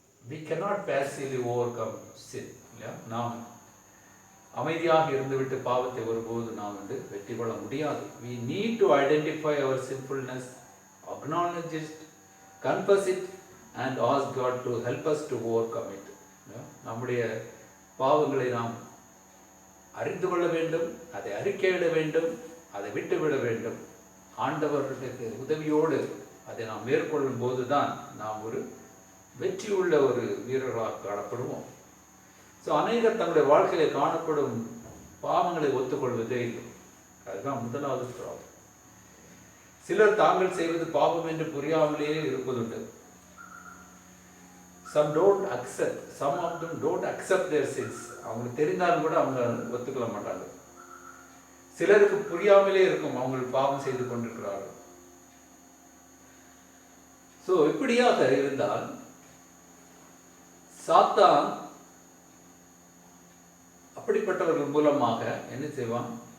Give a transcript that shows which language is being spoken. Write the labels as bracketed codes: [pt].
[en] We cannot passively overcome sin. [ta] நாம் அமைதியாக இருந்துவிட்டு பாவத்தை ஒருபோது நாம் வெற்றி கொள்ள முடியாது. [en] We need to identify our sinfulness, acknowledge it, confess it and ask God to help us to overcome it. [ta] நம்முடைய பாவங்களை நாம் அறிந்து கொள்ள வேண்டும், அதை அறிக்கையிட வேண்டும், அதை விட்டுவிட வேண்டும். ஆண்டவர்களுக்கு உதவியோடு அதை நாம் மேற்கொள்ளும் போது தான் நாம் ஒரு வெற்றியுள்ள ஒரு வீரர்களாக காணப்படுவோம். ஸோ அநேகர் தங்களுடைய வாழ்க்கையில காணப்படும் பாவங்களை ஒத்துக்கொள்வதே இல்லை. அதுதான் முதலாவது ப்ராப்ளம். சிலர் தாங்கள் செய்வது பாவம் என்று புரியாமலேயே இருப்பதுண்டு. [en] Some of them don't accept their sins. [ta] அவங்களுக்கு தெரிந்தாலும் கூட அவங்க ஒத்துக்கொள்ள மாட்டாங்க. சிலருக்கு புரியாமலே இருக்கும், அவங்க பாவம் செய்து கொண்டிருக்கிறார்கள். ஸோ இப்படியாக இருந்தால் சாத்தான் அப்படிப்பட்டவர்கள் மூலமாக என்ன செய்வான்?